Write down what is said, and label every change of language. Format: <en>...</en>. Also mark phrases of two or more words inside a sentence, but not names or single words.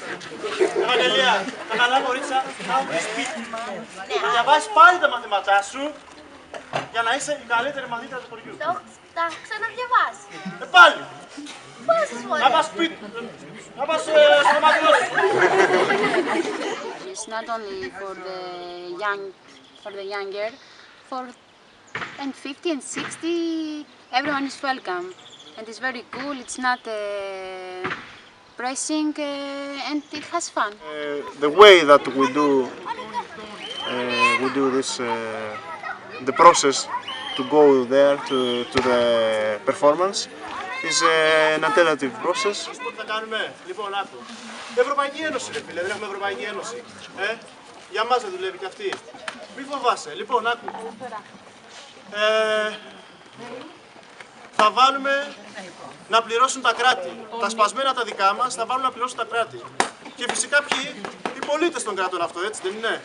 <el>Ευαγγελία, τα καλά κορίτσια να έχουν σπίτι. Να διαβάσεις πάλι τα μαθήματά σου για να είσαι η καλύτερη μαθήτρια του χωριού. Τα έχω ξαναδιαβάσει. Πάλι. Πόσες φορές? Να πας σπίτι. Να πας στο μαθητό σου.</el> <en>It's not only for the younger, and 50 and 60, everyone is welcome, and it's very cool. It's not pressing, and it has fun. The way that we do this, the process to go there to the performance is an alternative process.</en> <el>Τι θα κάνουμε, λοιπόν, άκου. Ευρωπαϊκή Ένωση, ρε φίλε, δεν έχουμε Ευρωπαϊκή Ένωση. Για μας δεν δουλεύει κι αυτή. Μη φοβάσαι. Λοιπόν, άκου. Θα βάλουμε να πληρώσουν τα κράτη. Τα σπασμένα τα δικά μας θα βάλουν να πληρώσουν τα κράτη. Και φυσικά ποιοι, οι πολίτες των κρατών αυτό, έτσι δεν είναι?</el>